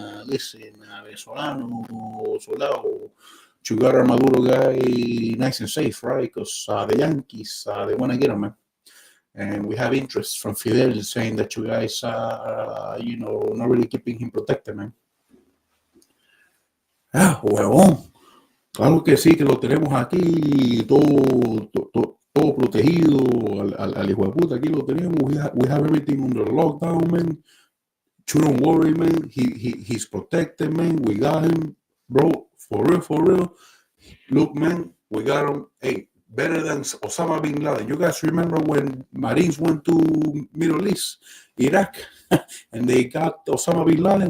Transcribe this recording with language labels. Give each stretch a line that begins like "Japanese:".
English: Listen, venezolano, soldado, you got our Maduro guy nice and safe, right? Because the Yankees, they want to get him, man. And we have interest from Fidel saying that you guys, not really keeping him protected, man.
Spanish: Ah, huevón. Claro que sí, que lo tenemos aquí todo protegido. Al hijo de puta, aquí lo tenemos.
English: We have everything under lockdown, man. You don't worry, man. He's protected, man. We got him, bro. For real. Look, man, we got him. Hey, better than Osama bin Laden. You guys remember when Marines went to Middle East, Iraq, and they got Osama bin Laden?